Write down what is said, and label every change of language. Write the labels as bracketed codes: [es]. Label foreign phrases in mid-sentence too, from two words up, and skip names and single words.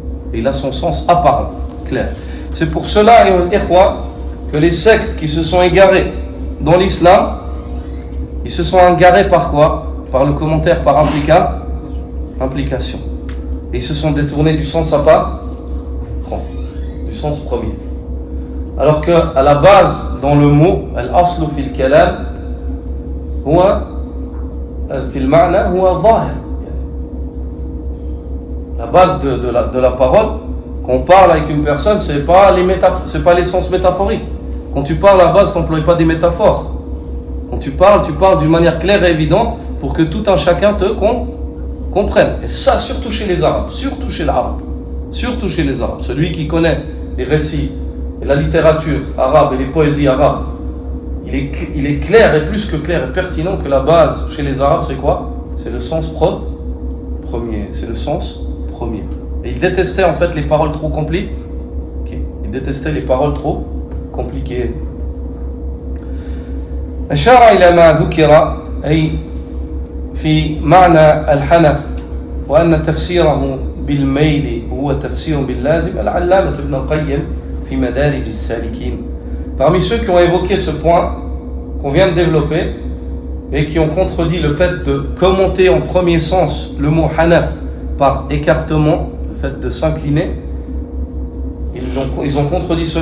[fr] Et il a son sens apparent, clair. C'est pour cela, que les sectes qui se sont égarées dans l'islam, ils se sont égarés par quoi? Par le commentaire par implication. Et ils se sont détournés du sens apparent, du sens premier. Alors qu'à la base, dans le mot, [ar] الأصل في الكلام هو في المعنى هو ظاهر. [fr] La base de la parole, quand on parle avec une personne, c'est pas les sens métaphoriques. Quand tu parles à la base, tu n'emploies pas des métaphores. Quand tu parles d'une manière claire et évidente pour que tout un chacun te comprenne. Et ça, surtout chez les Arabes, surtout chez les Arabes. Celui qui connaît les récits et la littérature arabe et les poésies arabes, il est clair et plus que clair et pertinent que la base chez les Arabes, c'est quoi? C'est le sens premier. C'est le sens premier. Et il détestait en fait les paroles trop compliquées. Il détestait les paroles trop compliquées. [ar] أشار إلى ما ذكر أي في معنى الحنف وأن تفسيره بالميل هو تفسير باللازم العلامة ابن القيم في مدارج السالكين. [fr] Parmi ceux qui ont évoqué ce point qu'on vient de développer et qui ont contredit le fait de commenter en premier sens le mot hanaf par écartement, le fait de s'incliner, ils ont contredit cela.